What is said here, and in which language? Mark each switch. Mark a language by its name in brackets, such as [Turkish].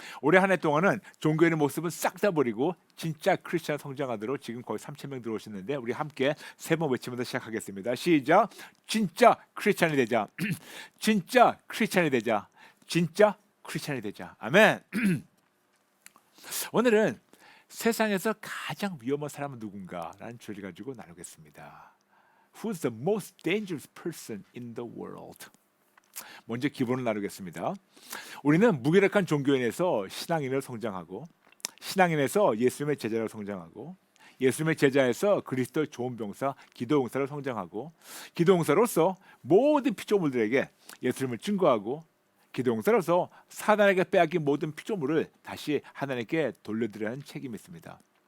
[Korean] 올해 한 해 동안은 종교인의 모습은 싹 다 버리고 진짜 크리스찬 성장하도록 지금 거의 3,000명 들어오셨는데 우리 함께 세 번 외치면서 시작하겠습니다. 시작. 진짜 크리스찬이 되자. 진짜 크리스찬이 되자. 진짜 크리스찬이 되자. 아멘. 오늘은 세상에서 가장 위험한 사람은 누군가라는 주제를 가지고 나누겠습니다. [English] Who's the most dangerous person in the world? [Korean] 먼저 기본을 나누겠습니다. 우리는 무기력한 종교인에서 신앙인으로 성장하고 신앙인에서 예수님의 제자로 성장하고 예수님의 제자에서 그리스도의 좋은 병사, 기도용사로 성장하고 기도용사로서 모든 피조물들에게 예수님을 증거하고 기도용사로서 사단에게 빼앗긴 모든 피조물을 다시 하나님께 돌려드려야 하는 책임이 있습니다.